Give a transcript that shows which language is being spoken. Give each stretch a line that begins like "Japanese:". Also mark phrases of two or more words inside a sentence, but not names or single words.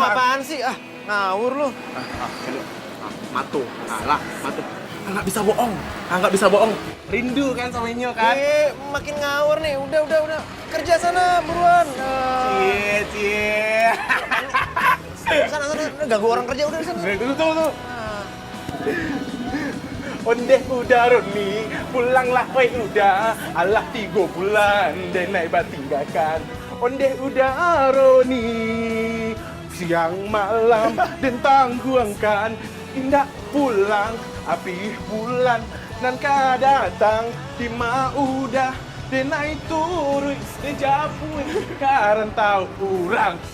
Indonesian: ngomong apaan sih? Ngawur lu. Matu. Matu. Nggak bisa bohong. Rindu kan sama Inyo kan? Makin ngawur nih. Udah. Kerja sana buruan. Cie. Sana. Ganggu orang kerja udah sana. Tunggu.
Minangkabau: Ondeh udah Roni, pulanglah woi udah. Alah 3 bulan dan naik tinggalkan. Ondeh udah Roni. siang malam dan tangguangkan indah pulang api bulan nan ka datang di maudah denai turun sejapun karantau urang.